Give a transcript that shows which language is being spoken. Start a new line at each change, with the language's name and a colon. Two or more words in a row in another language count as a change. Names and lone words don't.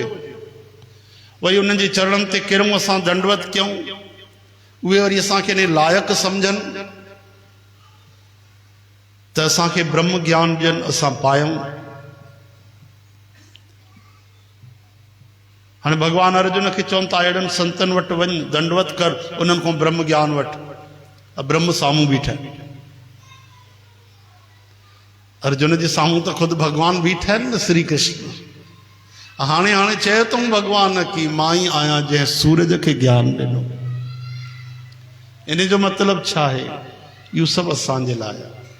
Sindhi: वरी उन्हनि जे चरणनि ते किरूं, असां दंडवत कयूं, उहे वरी असांखे इन लाइक़ु सम्झनि त असांखे ब्रह्म ज्ञान ॾियनि, असां पायूं। हाणे भगवान अर्जुन खे चवनि था अहिड़नि संतनि वटि वञ, दंडवत कर, उन्हनि खां ब्रह्म ज्ञान वठि। ब्रह्म साम्हूं बीठा। अर्जुन जे साम्हूं त ख़ुदि भगवान बीठा आहिनि न, श्री कृष्ण। हाणे हाणे चए अथऊं भगवान की मां ई आहियां जंहिं सूरज खे ज्ञान ॾिनो। इन जो मतिलबु छा आहे? इहो सभु असांजे लाइ आहे।